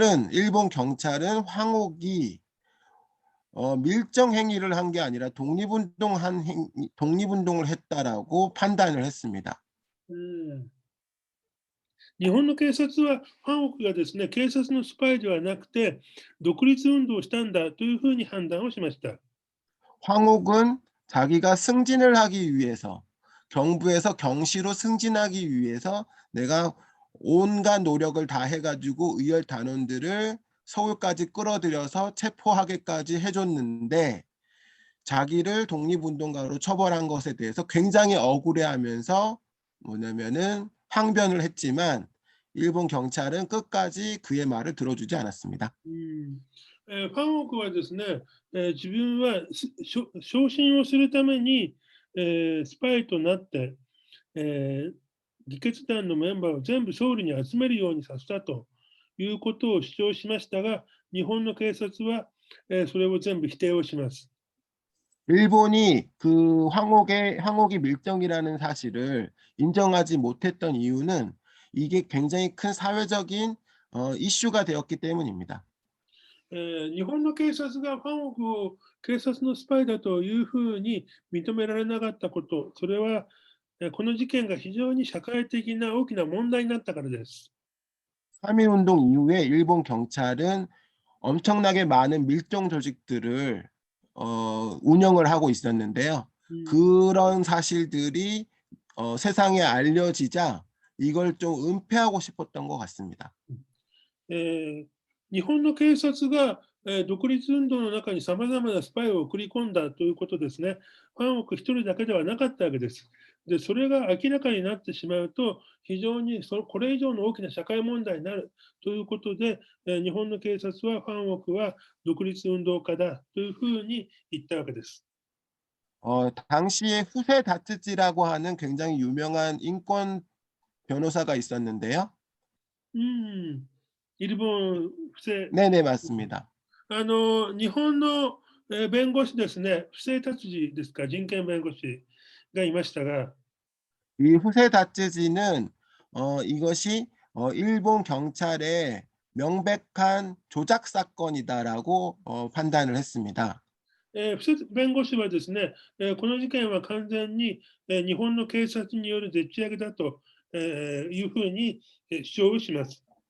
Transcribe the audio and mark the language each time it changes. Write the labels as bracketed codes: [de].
[ko] 일본 경찰은 황옥이 밀정 행위를 한 게 아니라 독립운동을 했다라고 판단을 했습니다. [ja] 日本の警察はファンオークがですね、警察のスパイではなくて、独立運動をしたんだというふうに判断をしました。 [ko] 황옥은 자기가 승진을 하기 위해서 경부에서 경시로 승진하기 위해서 내가 온갖 노력을 다 해가지고 의열 단원들을 서울까지 끌어들여서 체포하게까지 해줬는데 자기를 독립운동가로 처벌한 것에 대해서 굉장히 억울해하면서 뭐냐면은 항변을 했지만 일본 경찰은 끝까지 그의 말을 들어주지 않았습니다. [ja] ファンオークはですね、自分は昇進をするために、スパイとなって、議決団のメンバーを全部ソウルに集めるようにさせたということを主張しましたが、日本の警察は、それを全部否定をします。 [ko] 일본이 그 황옥이 밀정이라는 사실을 인정하지 못했던 이유는 이게 굉장히 큰 사회적인 이슈가 되었기 때문입니다. [ja] 日本の警察がファンオークを警察のスパイだというふうに認められなかったこと、それはこの事件が非常に社会的な大きな問題になったからです。 [ko] 3.1운동 이후에 일본 경찰은 엄청나게 많은 밀정 조직들을 운영을 하고 있었는데요. 그런 사실들이 세상에 알려지자 이걸 좀 은폐하고 싶었던 것 같습니다. [ja] 日本の警察が、独立運動の中にさまざまなスパイを送り込んだということですね。ファンオーク一人だけではなかったわけです。で、それが明らかになってしまうと、非常にこれ以上の大きな社会問題になるということで、日本の警察はファンオークは独立運動家だというふうに言ったわけです。 [ko] 당시에 후세 다츠지라고 하는 굉장히 유명한 인권 변호사가 있었는데요. [ja] 日本不正 [ko] 네네 맞습니다. [ja] 日本の弁護士ですね、不正達治ですか、人権弁護士がいましたが、 [ko] 이 후세 다츠지는 이것이 일본 경찰의 명백한 조작 사건이다라고 판단을 했습니다. [ja] 不正弁護士はですね、この事件は完全に日本の警察によるでっち上げだというふうに主張をします。